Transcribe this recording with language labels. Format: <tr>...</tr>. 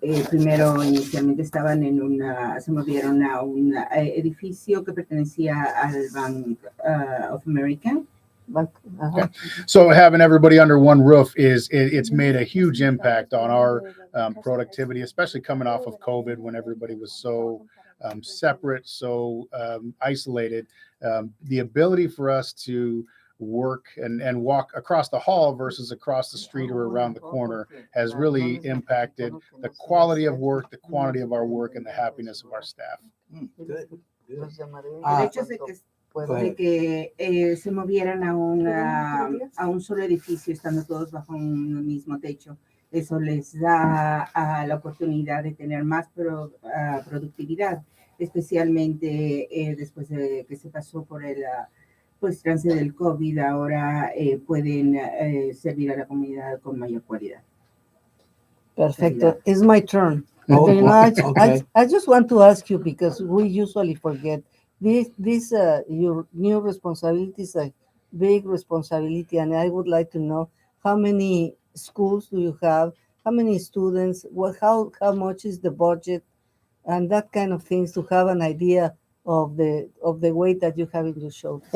<es>Primero, inicialmente estaban se movieron a un edificio que pertenecía al Bank of America.</es> <en>Okay. So having everybody under one roof it's made a huge impact on our productivity, especially coming off of COVID when everybody was so separate, so isolated. The ability for us to work and walk across the hall versus across the street or around the corner has really impacted the quality of work, the quantity of our work, and the happiness of our staff. Good.</en> <es>El hecho de que se movieran a un solo edificio, estando todos bajo un mismo techo, eso les da la oportunidad de tener más productividad, especialmente después de que se pasó por el trance del COVID. Ahora pueden servir a la comunidad con mayor cualidad. Perfecto.</es> <en>It's my turn. Okay. I just want to ask you, because we usually forget, this your new responsibility is a big responsibility, and I would like to know how many schools do you have, how many students, how much is the budget, and that kind of things, to have an idea of the weight that you have in your shoulders.</en>